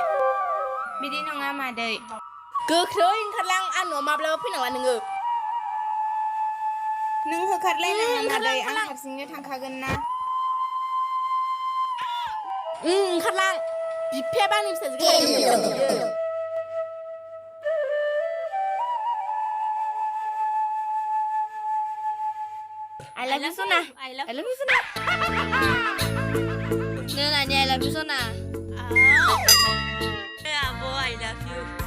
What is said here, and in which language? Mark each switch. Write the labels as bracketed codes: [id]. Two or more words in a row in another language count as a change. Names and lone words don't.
[brx] बिदि नङा मादै गोख्रै ओंखारलां आं न'आव माब्लाबा फैनांला नोङो नों होखारलायनाङा मादै आं हारसिंनो थांखागोन ना ओंखारलां बिफायाबा आंनि फिसाजोखौ हायो [en] I love you Sona. I love you Sona. No, Nani, I love you Sona. Yeah, boy, I love you.